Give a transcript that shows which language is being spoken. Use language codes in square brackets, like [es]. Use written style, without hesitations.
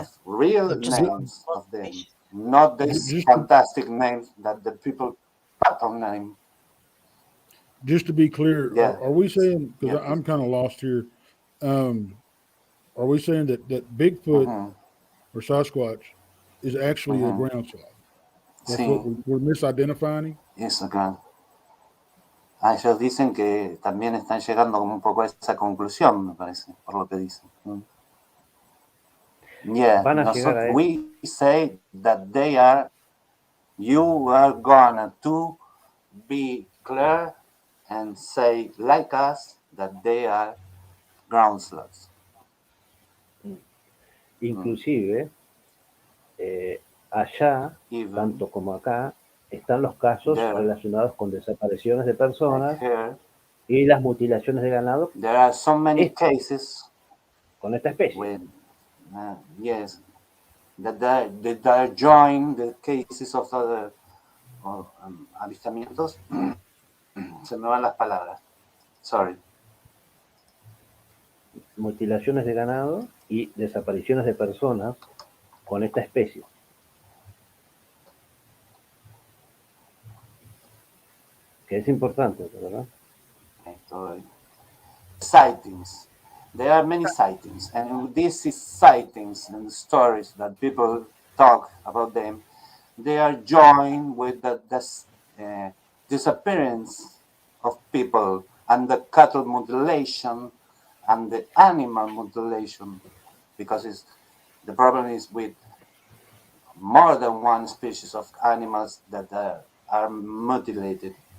[en] Of real names of them, not these fantastic names that the people put on them. Just to be clear, are we saying, because I'm kind of lost here, are we saying that Bigfoot or Sasquatch is actually a ground sloth? That's what we're misidentifying? [es] Eso, claro. Ellos dicen que también están llegando como un poco a esa conclusión, me parece, por lo que dicen. [en] Yeah, we say that you are gonna to be clear and say like us that they are ground sloths. [es] Inclusive, allá, tanto como acá, están los casos relacionados con desapariciones de personas y las mutilaciones de ganado. [en] There are so many cases [es] con esta especie. [en] With, yes, that are joined the cases of other avistamientos. [es] Se me van las palabras. [en] Sorry. [es] Mutilaciones de ganado y desapariciones de personas con esta especie. Que es importante, ¿verdad? [en] Sightings. there are many sightings, and these is sightings and stories that people talk about them. They are joined with the disappearance of people and the cattle mutilation and the animal mutilation, because the problem is with more than one species of animals that are mutilated.